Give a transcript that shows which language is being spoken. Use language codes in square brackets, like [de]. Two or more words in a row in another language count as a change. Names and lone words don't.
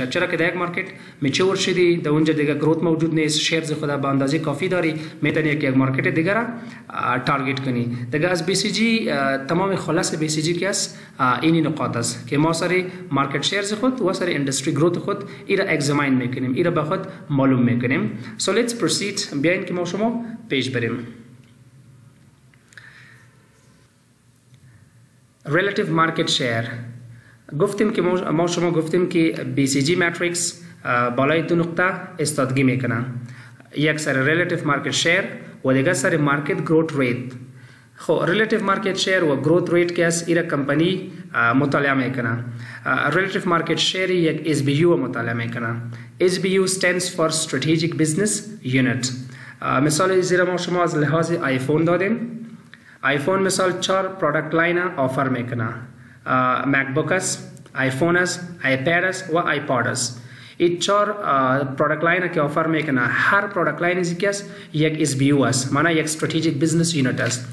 [fa] چرا که در یک [en] market mature [fa] شدی، در اونجا دیگه گروث موجود نیست، شیرز خود به اندازه کافی داری، میتونی یک مارکت دیگه را تارگت کنی. دیگه از BCG تمام خلاصه BCG که است این نقاط است که ما سری [en] market shares [fa] خود و سری [en] industry growth [fa] خود ایرا اگزامین میکنیم، ایرا به خود معلوم میکنیم. [en] So let's proceed. [fa] بیاین که ما شما پیش بریم. [en] relative market share [fa] گفتیم که ما شما گفتیم که BCG ماتریکس بالای دو نقطه استادگی میکنه، یک سر [en] relative market share [fa] و دیگه سر [en] market growth rate. [fa] خب [en] relative market share [fa] و [en] growth rate [fa] که است ایرا کمپانی مطالعه میکنه. [en] relative market share [fa] یک SBU مطالعه میکنه. [en] SBU stands for strategic business unit. [fa] مثال زیرا ما شما از لحاظ آیفون دادیم. آیفون مثال 4 [en] product line [fa] آفر میکنه، مک بوک است، آیفون است، آیپد است و آیپاد است. این 4 [en] product line [fa] که آفر میکنه، هر [en] product line [fa] است یک SBU است، معنی یک [en] strategic business unit [fa] است.